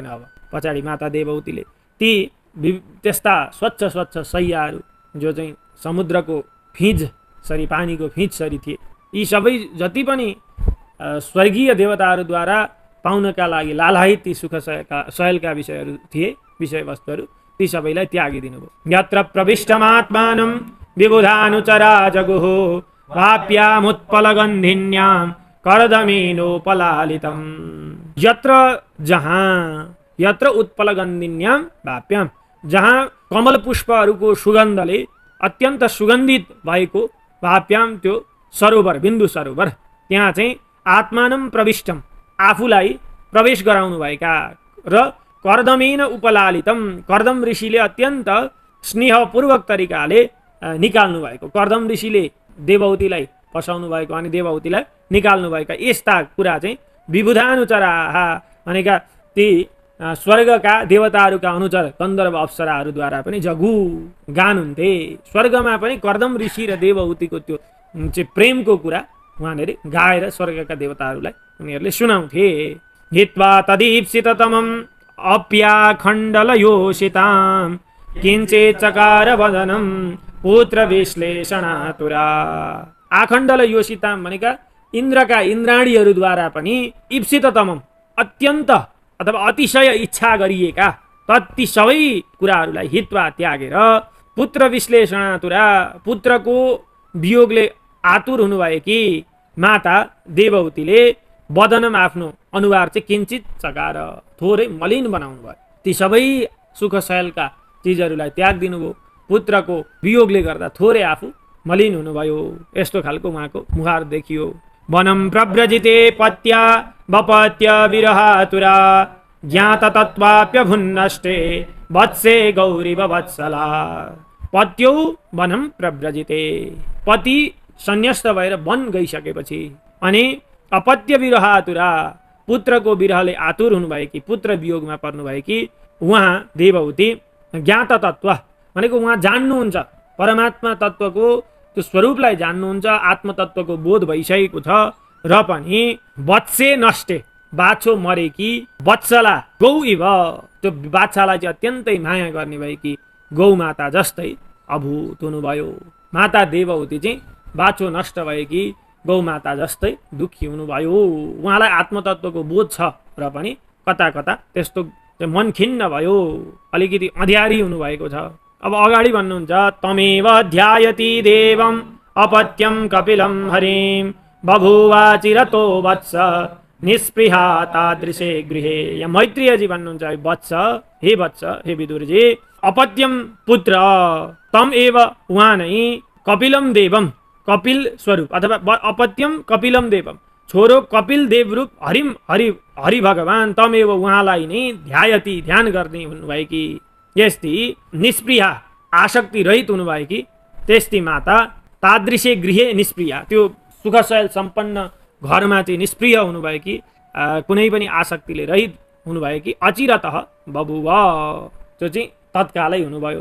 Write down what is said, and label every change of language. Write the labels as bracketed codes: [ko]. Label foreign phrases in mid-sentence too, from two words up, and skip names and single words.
[ne] अब पछाडि माता देवहूतिले ती त्यस्ता स्वच्छ स्वच्छ शैयाहरू जो चाहिँ समुद्रको फिँज सरी, पानीको फिँज सरी थिए, यी सबै जति पनि स्वर्गीय देवताहरूद्वारा पाउनका लागि लालायित ती सुख शयलका विषयहरू थिए, विषयवस्तुहरू, ती सबैलाई त्यागिदिनु भयो। [sa] यत्र प्रविष्टमात्मानं विबुधानुचरा जगुः वाप्यामुत्पलगन्धिन्यां कर्दमेनोपलालितम्। यत्र उत्पलगन्धिन्यां वाप्याम, [ne] जहाँ कमल पुष्पहरूको सुगन्धले अत्यन्त सुगन्धित भएको वाप्याम त्यो सरोवर, बिन्दु सरोवर, त्यहाँ चाहिँ [sa] आत्मानं प्रविष्टम, [ne] आफूलाई प्रवेश गराउनु भएका र [sa] कर्दमेन उपलालितम, [ne] कर्दम ऋषिले अत्यन्त स्नेहपूर्वक तरिकाले निकाल्नु भएको, कर्दम ऋषिले देवहूतिलाई फसाउनु भएको अनि देवहूतिलाई निकाल्नु भएका यस्ता कुरा चाहिँ विबुधानुचराः भनेका ती स्वर्गका देवताहरूका अनुचर गन्धर्व अप्सराहरूद्वारा पनि जगु गान हुन्थे। स्वर्गमा पनि कर्दम ऋषि र देवहूतिको त्यो चाहिँ प्रेमको कुरा उहाँले गाएर स्वर्गका देवताहरूलाई उनीहरूले सुनाउँथे। [sa] हित्वा तदीप्सिततमम् अप्याखण्डलयोषितां किञ्चित् चकार वदनं पुत्र विश्लेषणातुरा। आखण्डल योषिताम [ne] भनेका इन्द्रका इन्द्राणीहरूद्वारा पनि ईप्सिततमम, अत्यन्त अथवा अतिशय इच्छा गरिएका ती सबै कुराहरूलाई हित्वा त्यागेर [sa] पुत्र विश्लेषणातुरा, [ne] पुत्रको वियोगले आतुर हुनुभएकी माता देवहूतिले वदनम, आफ्नो अनुहार चाहिँ [sa] किञ्चित चकार, [ne] थोरै मलिन बनाउनु भयो। ती सबै सुख शयलका चिजहरूलाई त्याग दिनुभयो, पुत्रको वियोगले गर्दा थोरै आफू मलिन हुनुभयो। यस्तो खालको उहाँको मुहार देखियो। [sa] वनम प्रव्रजिते पत्या वपत्य विरहातुरा ज्ञात तत्त्वाप्यभुन्नष्टे वत्से गौरी वत्सला। पत्यौ वनम प्रव्रजिते, [ne] पति सन्यस्त भएर वन गइसकेपछि अनि [sa] अपत्य विरहातुरा, [ne] पुत्रको विरहले आतुर हुनुभएकी, पुत्र वियोगमा पर्नुभएकी उहाँ देवहूति [sa] ज्ञात तत्त्व [ne] भनेको उहाँ जान्नुहुन्छ, परमात्मा तत्त्वको त्यो स्वरूपलाई जान्नुहुन्छ, आत्मतत्त्वको बोध भइसकेको छ र पनि [sa] वत्से नष्टे, [ne] बाछो मरेकी, [sa] वत्सला गौ इव, [ne] त्यो बाछालाई चाहिँ अत्यन्तै माया गर्ने भएकी गौ माता जस्तै अभूत हुनुभयो। माता देवहूति चाहिँ बाछो नष्ट भएकी गौ माता जस्तै दुःखी हुनुभयो। उहाँलाई आत्मतत्त्वको बोध छ र पनि कता कता त्यस्तो मन खिन्न भयो, अलिकति अँध्यारी हुनुभएको छ। अब अगाडि भन्नुहुन्छ [sa] तमेव ध्यायति देवम अपत्यम कपिलम हरिम बभुवा चिरतो वत्स निस्पृहा तादृशे गृहे। [ne] यहाँ मैत्रेयजी भन्नुहुन्छ वत्स, हे वत्स, हे विदुरजी, [sa] अपत्यम पुत्र तम एव, [ne] उहाँ नै [sa] कपिलम देवम, [ne] कपिल स्वरूप अथवा [sa] अपत्यम कपिलम देवम, [ne] छोरो कपिल देव रूप हरिम, हरि भगवान तमेव, उहाँलाई नै ध्यायति, ध्यान गर्ने हुनुभएकी, यस्ती निष्प्रिया, आसक्ति रहित हुनुभएकी त्यस्ती माता, [sa] तादृशे गृहे निष्प्रिया, [ne] त्यो सुखशयल सम्पन्न घरमा चाहिँ निष्प्रिय हुनुभएकी, कुनै पनि आसक्तिले रहित हुनुभएकी, [sa] अचिरतः बभुव, [ne] त्यो चाहिँ तत्कालै हुनुभयो।